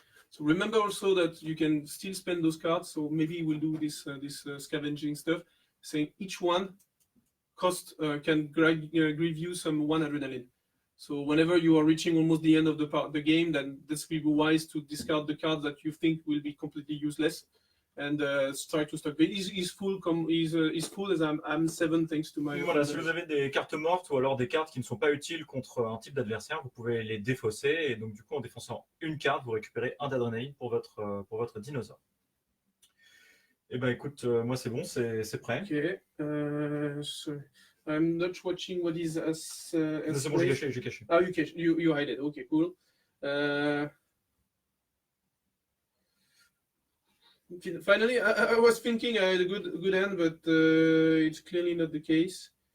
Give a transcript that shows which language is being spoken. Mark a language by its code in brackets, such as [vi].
[en] So remember also that you can still spend those cards. So maybe we'll do this scavenging stuff, saying each one cost can give you some 1 adrenaline. So whenever you are reaching almost the end of the game, then this will be wise to discard the cards that you think will be completely useless and try to stock. He's full as I'm 7 thanks to my. [fr] Voilà, si vous avez des cartes mortes ou alors des cartes qui ne sont pas utiles contre un type d'adversaire, vous pouvez les défausser et donc du coup en défonçant une carte, vous récupérez 1 d'adrénaline pour votre dinosaure. Eh ben écoute, moi c'est bon, c'est prêt. [en] Ok. So I'm not watching what is as. [fr] C'est bon, j'ai caché. [en] Ah, you hide it. Okay, cool. Finally, I was thinking I had a good hand, but it's clearly not the case.